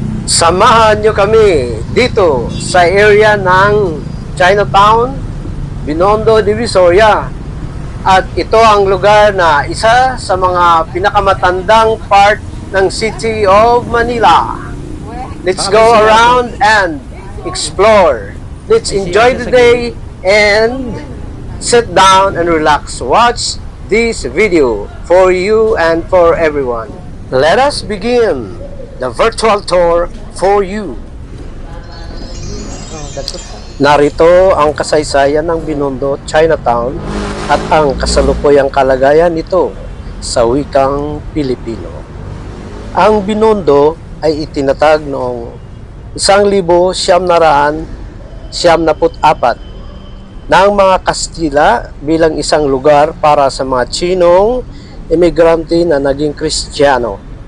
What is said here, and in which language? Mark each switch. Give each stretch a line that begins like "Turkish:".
Filipino: Samahan nyo kami dito sa area ng Chinatown, Binondo, Divisoria. At ito ang lugar na isa sa mga pinakamatandang part ng City of Manila.
English: Let's go around and explore. Let's enjoy the day and sit down and relax. Watch this video for you and for everyone. Let us begin the virtual tour for you.
Filipino: Narito ang kasaysayan ng Binondo, Chinatown at ang kasalukuyang kalagayan nito sa wikang Pilipino. Ang Binondo ay itinatag noong 1994 ng mga Kastila bilang isang lugar para sa mga Chinong emigrante na naging Kristiyano.